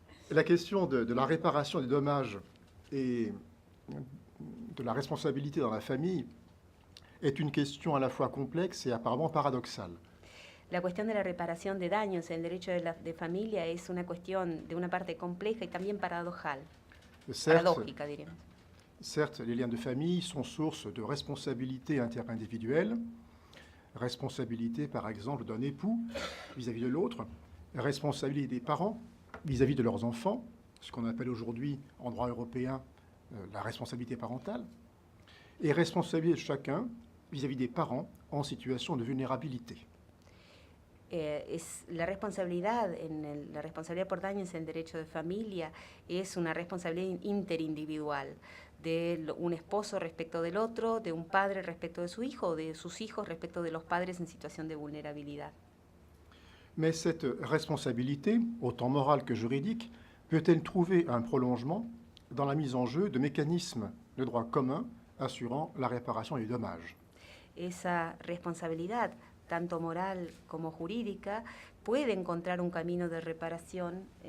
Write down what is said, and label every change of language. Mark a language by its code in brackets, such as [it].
[fr] La question de la réparation des dommages et de la responsabilité dans la famille est une question à la fois complexe et apparemment paradoxale. [es] La cuestión de la reparación de daños en el derecho de familia es una cuestión de una parte compleja y también paradojal, paradójica, diríamos. [fr] Certes, les liens de famille sont source de responsabilité interindividuelle, responsabilité par exemple d'un époux vis-à-vis de l'autre, responsabilité des parents vis-à-vis de leurs enfants, ce qu'on appelle aujourd'hui en droit européen la responsabilité parentale, et responsabilité de chacun vis-à-vis des parents en situation de vulnérabilité. [es] La responsabilidad por daños en el derecho de familia es una responsabilidad interindividual de un esposo respecto del otro, de un padre respecto de su hijo, de sus hijos respecto de los padres en situación de vulnerabilidad. [fr] Mais cette responsabilité, autant morale que juridique, peut-elle trouver un prolongement dans la mise en jeu de mécanismes de droit commun assurant la réparation des dommages? [es] Esa responsabilidad, tanto moral como jurídica, puede encontrar un camino de reparación.